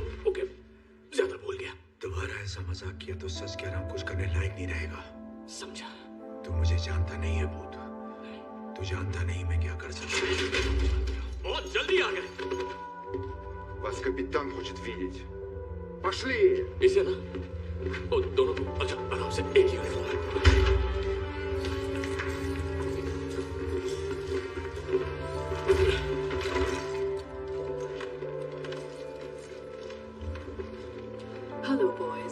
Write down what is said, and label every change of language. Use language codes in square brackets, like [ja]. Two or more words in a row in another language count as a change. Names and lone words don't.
[hi] ओके, ज्यादा बोल गया। दोबारा ऐसा मजाक किया तो सच कह रहा हूं, कुछ करने लायक नहीं रहेगा। समझा? तू मुझे जानता नहीं है भूत, तू जानता नहीं मैं क्या कर सकता हूँ। बहुत जल्दी आ गए। [ru] Вас капитан хочет видеть. Пошли! [hi] इसे ना, ओ, दोनों को अच्छा आराम से, एक यूनिफॉर्म। [en] Hello boys.